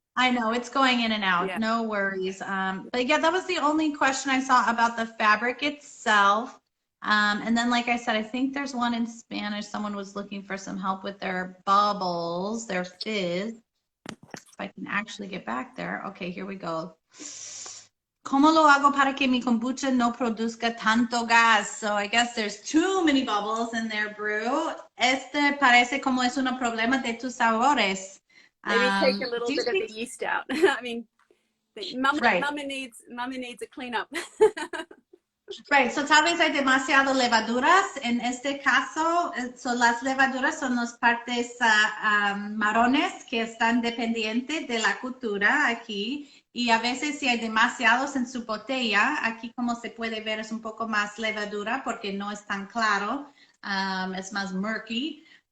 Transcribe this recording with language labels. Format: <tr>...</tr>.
<en>I know it's going in and out. Yeah. No worries. But yeah, that was the only question I saw about the fabric itself. And then, like I said, I think there's one in Spanish. Someone was looking for some help with their bubbles, their fizz. If I can actually get back there. Okay, here we go.</en> <es>¿Cómo lo hago para que mi kombucha no produzca tanto gas?</es> <en>So I guess there's too many bubbles in their brew.</en> <es>Parece como es un problema de tus sabores.</es> <en>Maybe take a little bit of the yeast out. I mean, Right. Mama needs a cleanup. Right, so</en> <es>tal vez hay demasiado levaduras. En este caso, las levaduras son las partes marrones que están dependientes de la cultura aquí. Y a veces si hay demasiados en su botella, aquí como se puede ver es un poco más levadura porque no es tan claro, es más murky.</es>